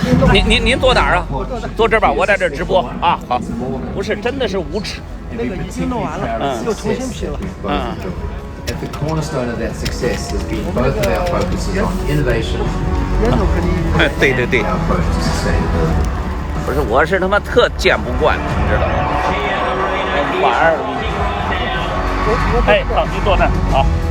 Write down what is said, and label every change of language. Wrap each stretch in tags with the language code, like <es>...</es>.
<zh>您坐哪儿啊？坐这儿吧，我在这儿直播啊。好，不是，真的是无耻。那个已经弄完了，又重新批了。</zh> <en>At the cornerstone of that success has been both of our focuses on innovation</en> <zh>对</zh> <en>and our approach to sustainability.</en> <zh>不是，我是他妈特见不惯，你知道吗？反而，好，你坐那儿，好。</zh>